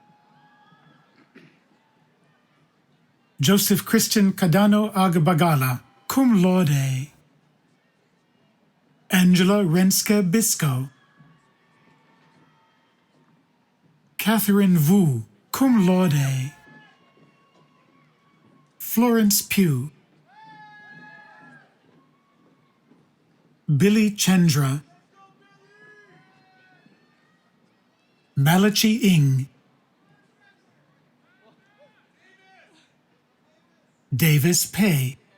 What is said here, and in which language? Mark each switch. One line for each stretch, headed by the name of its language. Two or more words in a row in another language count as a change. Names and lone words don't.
English: Joseph Christian Cadano Agbagala,
Latin: cum laude.
English: Angela Renska Bisco. Catherine Vu,
Latin: cum laude.
English: Florence Pugh. Billy Chandra. Malachi Ing. Davis Pei.